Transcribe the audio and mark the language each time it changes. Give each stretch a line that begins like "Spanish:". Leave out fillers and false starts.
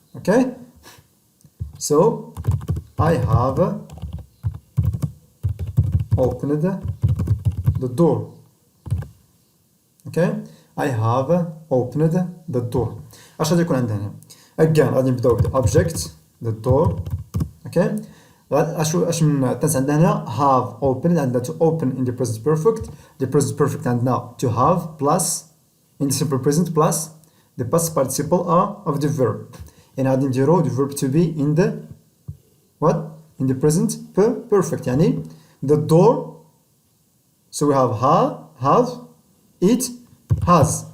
English: okay so I have opened the door. okay I have opened the door.
Arabic: اش غادي يكون عندنا هنا
English: again
Arabic: غادي نبداو ب
English: object the door.
Arabic: okay اش من تنس عندنا هنا
English: have opened. عندنا to open in the present perfect. the present perfect عندنا to have plus in the simple present plus the past participle of the verb.
Arabic: يعني غادي نديرو
English: the verb to be in the what in the present perfect. يعني the door so we have it has.